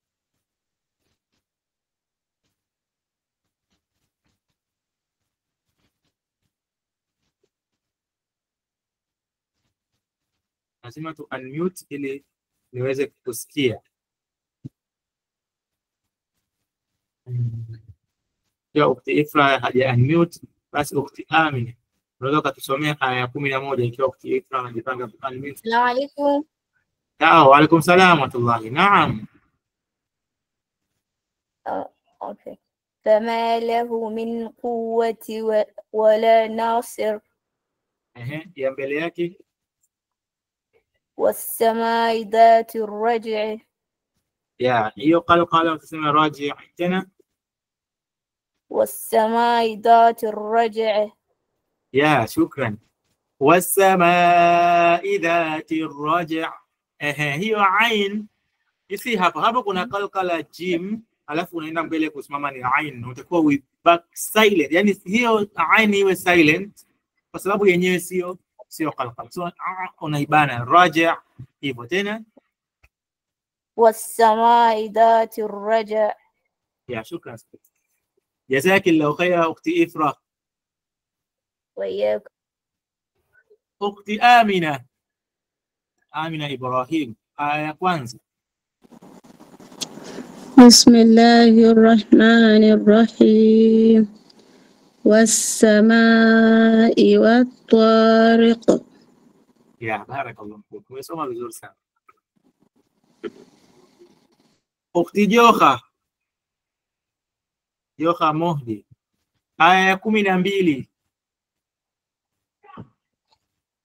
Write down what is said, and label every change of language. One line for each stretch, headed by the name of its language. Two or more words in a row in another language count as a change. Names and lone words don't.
Swahili: Lazima tu unmute ili niweze kusikia. Ya Ukhti Ifra haja unmute, basi Ukhti Amina unaweza kutusomea aya ya 11 ikiwa Ukhti Ifra anajipanga unmute.
Arabic: السلام عليكم. وعليكم السلام ورحمة الله.
Swahili: Naam.
Arabic: أوكي. فما له من قوة ولا ناصر.
Swahili: Ya mbele yake.
Arabic: والسماء ذات الرجع.
Swahili: Ya hiyo qalqala tuseme raji' tena.
Arabic: والسماء ذات الرجع. يا، شكرا. والسماء ذات الرجع'.
Swahili: Hiyo ain isi hapo kuna qalqala jim, alafu unaenda mbele kusimama ni ain, utakuwa
English: we back silent,
Swahili: yani hiyo ain iwe silent kwa sababu yenyewe sio qalqala. So unaibana raji' hivyo tena.
Arabic: والسماء ذات الرجع.
Swahili: Ya, shukran.
Arabic: جزاك الله خيرا Ukhti Ifra. وإياكم.
Swahili: Ukhti Amina. Amina Ibrahim, aya ya kwanza.
Arabic: بسم الله الرحمن الرحيم. والسماء والطارق.
Swahili: Ya,
Arabic: بارك الله فيك.
Swahili: Umesoma vizuri sana. Ukhti Joha Mohdi, aya ya 12.